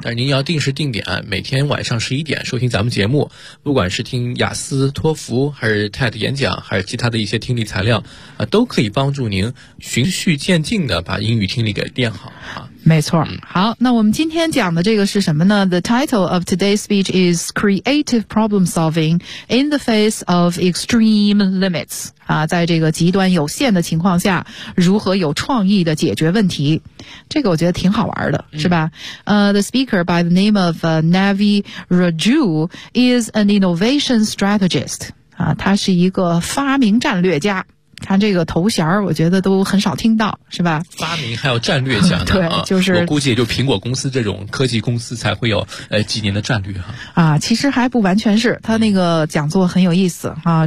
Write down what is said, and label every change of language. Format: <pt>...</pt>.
<zh>但是您要定时定点每天晚上十一点收听咱们节目，不管是听雅思托福还是 TED 演讲还是其他的一些听力材料都可以帮助您循序渐进的把英语听力给练好没错。好，那我们今天讲的这个是什么呢？</zh> <en>The title of today's speech is Creative Problem Solving in the Face of Extreme Limits。</en> <zh>在这个极端有限的情况下，如何有创意的解决问题，这个我觉得挺好玩的，是吧？</zh> <en>The speaker by the name of Navi Raju is an innovation strategist。</en> <zh>他是一个发明战略家，看这个头衔我觉得都很少听到，是吧？发明还有战略奖对，就是我估计也就苹果公司这种科技公司才会有几年的战略哈。其实还不完全是，他那个讲座很有意思啊。</zh>